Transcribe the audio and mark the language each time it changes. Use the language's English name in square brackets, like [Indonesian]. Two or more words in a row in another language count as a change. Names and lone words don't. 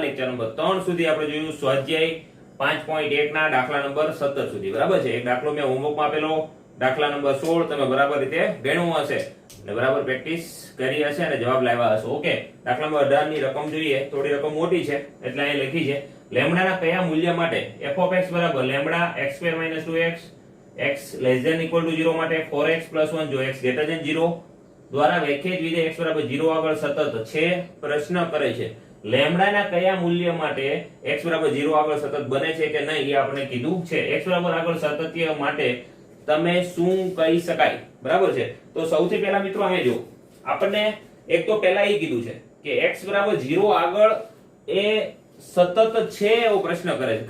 [Gujarati] લેક્ચર નંબર 3 સુધી આપણે જોયું સ્વાધ્યાય 5.1 ના દાખલા નંબર 17 સુધી. બરાબર છે. એક દાખલો મેં હોમવર્કમાં આપેલો, દાખલા નંબર 16 તમે બરાબર રીતે ગણ્યું હશે અને બરાબર પ્રેક્ટિસ કરી હશે અને જવાબ લાવ્યા હશો. ઓકે, દાખલા નંબર 18 ની રકમ જોઈએ. થોડી રકમ મોટી છે એટલે અહીં લખી છે લેમ્બડાના કયા મૂલ્ય માટે [English] f of x [Gujarati] બરાબર લેમ્બડા x² - 2x x [English] less than equal to 0 [Gujarati] માટે 4x + 1 જો x [English] greater than 0 [Gujarati] દ્વારા વ્યાખ્યાયિત વિધેય x બરાબર 0 આગળ સતત છે. પ્રશ્ન કરે છે લેમ્બડાના કયા મૂલ્ય માટે x બરાબર 0 આગળ સતત બને છે કે નહીં એ આપણે કીધું છે. x બરાબર આગળ સાતત્ય માટે તમે શું કહી શકાય? બરાબર છે. તો સૌથી પહેલા મિત્રો અહીં જો આપણને એક તો પહેલા એ કીધું છે કે x બરાબર 0 આગળ એ સતત છે એવો પ્રશ્ન કરે છે.